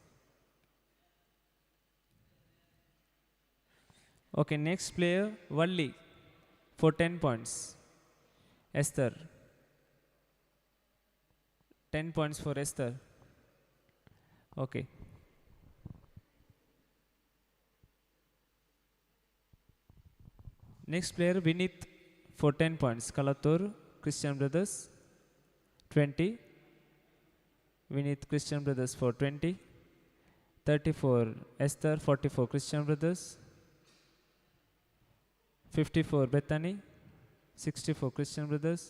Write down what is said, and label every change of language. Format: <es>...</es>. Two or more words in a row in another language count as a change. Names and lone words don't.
<en>Okay, next player, Valli for 10 points. Esther. 10 points for Esther. Okay. Next player, Vinith for 10 points. Kalatur, Christian Brothers, 20. Vinith Christian Brothers for 20. 34, Esther, 44, Christian Brothers. 54, Bethany, 64, Christian Brothers.</en>